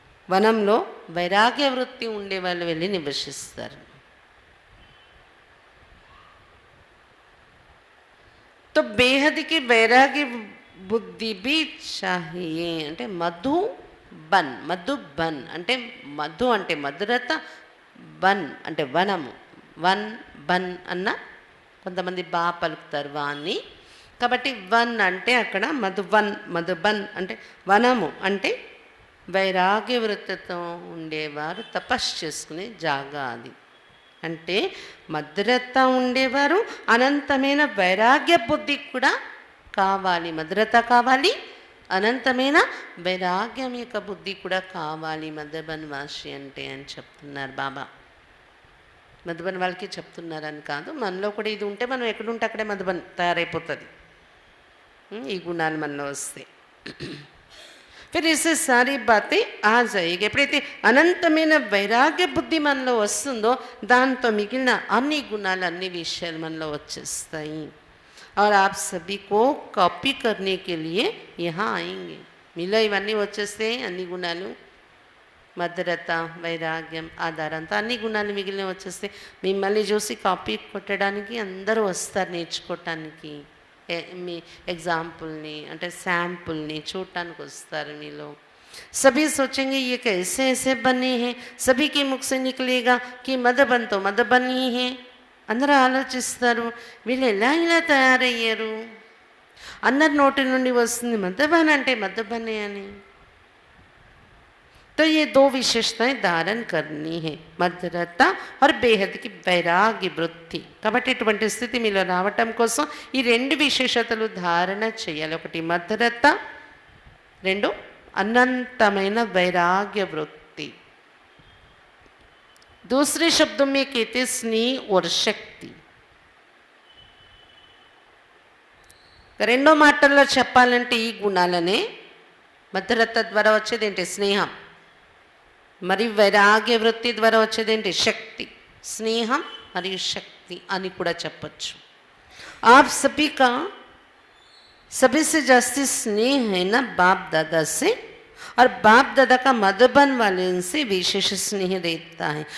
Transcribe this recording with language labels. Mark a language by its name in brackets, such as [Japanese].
[Telugu] వనంలో వైరాగ్య వృత్తి ఉండే వాళ్ళు వెళ్ళి నివసిస్తారు. [Hindi] तो बेहद की वैराग्य बुद्धि भी चाहिए. [Telugu] అంటే మధుబన్ అంటే మధు అంటే మధురత, బన్ అంటే వనము. బన్ అన్న కొంతమంది పలుకుతారు వాన్ని. కాబట్టి వన్ అంటే అక్కడ మధుబన్ అంటే వనము, అంటే వైరాగ్య వృత్తితో ఉండేవారు తపస్సు చేసుకునే జాగా అది. అంటే మధురత ఉండేవారు, అనంతమైన వైరాగ్య బుద్ధి కూడా కావాలి. మధురత కావాలి, అనంతమైన వైరాగ్యం యొక్క బుద్ధి కూడా కావాలి మధుబన్ వాసి అంటే అని చెప్తున్నారు బాబా. మధుబన్ వాళ్ళకి చెప్తున్నారని కాదు, మనలో కూడా ఇది ఉంటే మనం ఎక్కడుంటే అక్కడే మధుబన్ తయారైపోతుంది, ఈ గుణాలు మనలో వస్తే. [Hindi] फिर इससे सारी बातें आ जाएगी. [Telugu] ఎప్పుడైతే అనంతమైన వైరాగ్య బుద్ధి మనలో వస్తుందో దాంతో మిగిలిన అన్ని గుణాలు, అన్ని విషయాలు మనలో వచ్చేస్తాయి. [Hindi] और आप सभी को कॉपी करने के लिए यहाँ आएंगे. [Telugu] మీలో ఇవన్నీ వచ్చేస్తే అన్ని గుణాలు, మధురత, వైరాగ్యం, ఆధారంతో అన్ని గుణాలు మిగిలిన వచ్చేస్తే మిమ్మల్ని చూసి కాపీ కొట్టడానికి అందరూ వస్తారు, నేర్చుకోవటానికి. మీ ఎగ్జాంపుల్ని అంటే శాంపుల్ని చూడటానికి వస్తారు మీలో. [Hindi] सभी सोचेंगे ये कैसे ऐसे बने हैं. सभी के मुख से निकलेगा कि मधुबन तो मधुबन ही है. [Telugu] అందరూ ఆలోచిస్తారు వీళ్ళు ఎలా ఇలా తయారయ్యారు. అందరి నోటి నుండి వస్తుంది మధుబన్ అంటే మధుబనే అని. [Hindi] तो ये दो विशेषताएं धारण करनी है, मधुरता और बेहद की [Telugu] వైరాగ్య వృత్తి. కాబట్టి ఇటువంటి స్థితి మీలో రావటం కోసం ఈ రెండు విశేషతలు ధారణ చేయాలి. ఒకటి మధురత, రెండు అనంతమైన వైరాగ్య వృత్తి. [Hindi] दूसरे शब्दों में कहते स्नेह और शक्ति. [Telugu] రెండో మాటల్లో చెప్పాలంటే ఈ గుణాలనే మధురత ద్వారా వచ్చేది ఏంటి? స్నేహం. మరి వైరాగ్య వృత్తి ద్వారా వచ్చేది ఏంటి? శక్తి. స్నేహం మరియు శక్తి. शक्ति అని కూడా చెప్పొచ్చు. [Hindi] आप सभी का सभी से जास्ती स्नेह है ना बाप दादा से, और बाप दादा का मधुबन वाले से विशेष स्नेह रहता है.